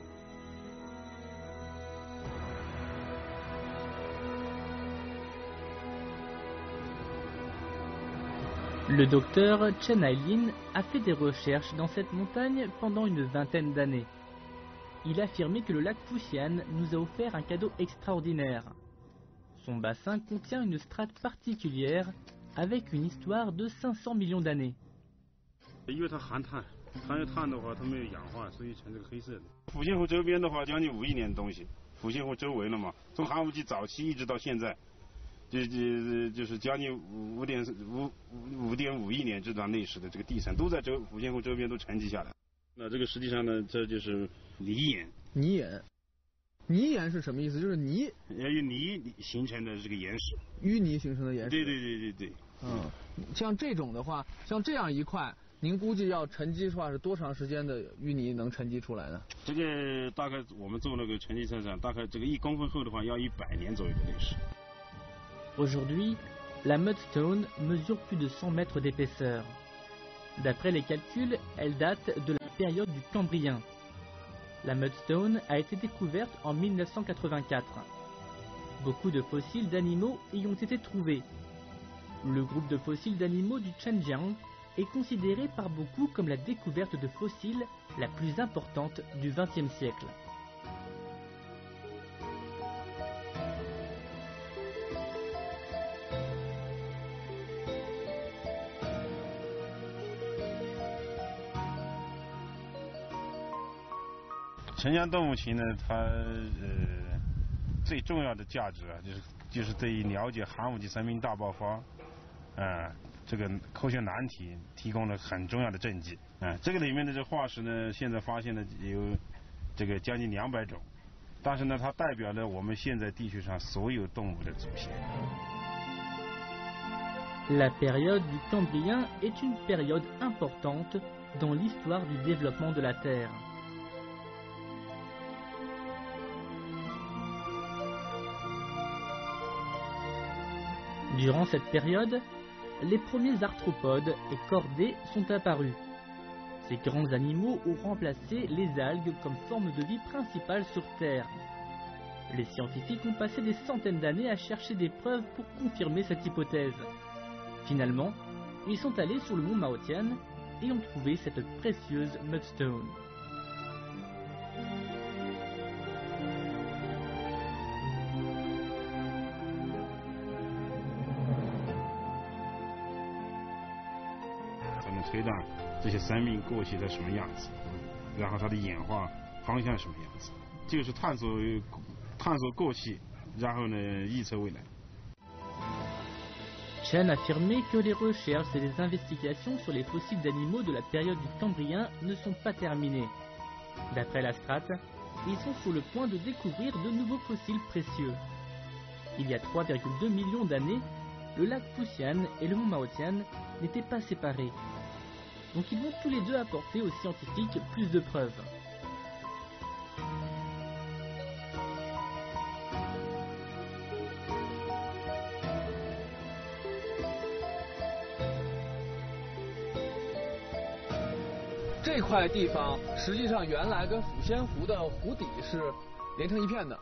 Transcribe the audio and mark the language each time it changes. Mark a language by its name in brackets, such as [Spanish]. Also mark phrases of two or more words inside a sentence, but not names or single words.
[French] Le docteur Chen Hailin a fait des recherches dans cette montagne pendant une vingtaine d'années. Il affirmait que le lac Fuxian nous a offert un cadeau extraordinaire. Son bassin contient une strate particulière avec une histoire de 500 millions d'années. [Chinese] 因为它含碳，含有碳的话，它没有氧化，所以呈这个黑色的。抚仙湖周边的话，将近5亿年的东西，抚仙湖周围了嘛，从寒武纪早期一直到现在， 就是将近5.5亿年这段历史的这个地层都在抚仙湖周边都沉积下来。那这个实际上呢，这就是泥岩。泥岩是什么意思？就是泥形成的这个岩石。淤泥形成的岩石。对。像这种的话，像这样一块，您估计要沉积的话是多长时间的淤泥能沉积出来呢？这个大概我们做那个沉积测算，大概这个1公分厚的话要100年左右的历史。 [French] Aujourd'hui, [English] la mudstone [French] mesure plus de 100 mètres d'épaisseur. D'après les calculs, elle date de la période du Cambrien. La mudstone a été découverte en 1984. Beaucoup de fossiles d'animaux y ont été trouvés. Le groupe de fossiles d'animaux du Zhenjiang est considéré par beaucoup comme la découverte de fossiles la plus importante du XXe siècle. [Chinese] 沉江动物群呢，它最重要的价值啊，就是对于了解寒武纪生命大爆发，这个科学难题提供了很重要的证据。这个里面的这化石呢，现在发现的有这个将近200种，但是呢，它代表了我们现在地球上所有动物的祖先。 [French] La période du Cambrien est une période importante dans l'histoire du développement de la Terre. Durant cette période, les premiers arthropodes et chordés sont apparus. Ces grands animaux ont remplacé les algues comme forme de vie principale sur Terre. Les scientifiques ont passé des centaines d'années à chercher des preuves pour confirmer cette hypothèse. Finalement, ils sont allés sur le mont Maotian et ont trouvé cette précieuse mudstone. [Chinese] 推断这些生命过去的什么样子，然后它的演化方向什么样子，就是探索过去，然后呢预测未来。 [French] Chen a affirmé que les recherches et les investigations sur les fossiles d'animaux de la période du Cambrien ne sont pas terminées. D'après la strate, ils sont sur le point de découvrir de nouveaux fossiles précieux. Il y a 3,2 millions d'années, le lac Fuxian et le mont Maotian n'étaient pas séparés. Donc ils vont tous les deux apporter aux scientifiques plus de preuves. [Chinese] 这块地方实际上原来跟抚仙湖的湖底是连成一片的。